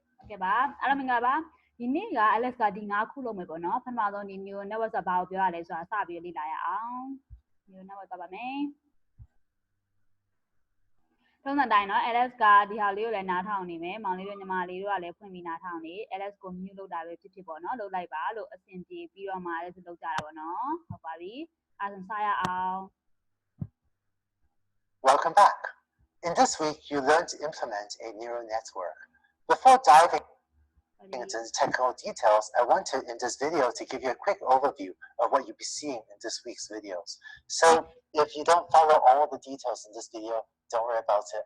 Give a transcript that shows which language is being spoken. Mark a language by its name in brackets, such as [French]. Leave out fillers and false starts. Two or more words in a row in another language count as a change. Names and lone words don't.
[Burmese] ကဲပါအားလုံးမင်္ဂလာပါဒီနေ့က Alex ကဒီ9ခုလုံးမယ်ပေါ့နော်ပထမဆုံးဒီ [English] neural network [Burmese] ဆိုတာဘာကိုပြောရလဲဆိုတာစပြီးလေ့လာရအောင် [English] neural network [Burmese] သွားပါမယ်ထုံးစံတိုင်းเนาะ Alex ကဒီဟာလေးကိုလည်းနားထောင်နေမယ်မောင်လေးတို့ညီမလေးတို့ကလည်းဖွင့်ပြီးနားထောင်နေ Alex ကို mute လုပ်တာပဲဖြစ်ဖြစ်ပေါ့เนาะလုပ်လိုက်ပါလို့အဆင်ပြေပြီးတော့မှ Alex လုပ်ကြတာပေါ့เนาะဟုတ်ပါပြီအားလုံးစရအောင် [English] Welcome back. In this week, you learned to implement a neural network. Before diving into the technical details, I want to, in this video, to give you a quick overview of what you'll be seeing in this week's videos. So if you don't follow all the details in this video, don't worry about it.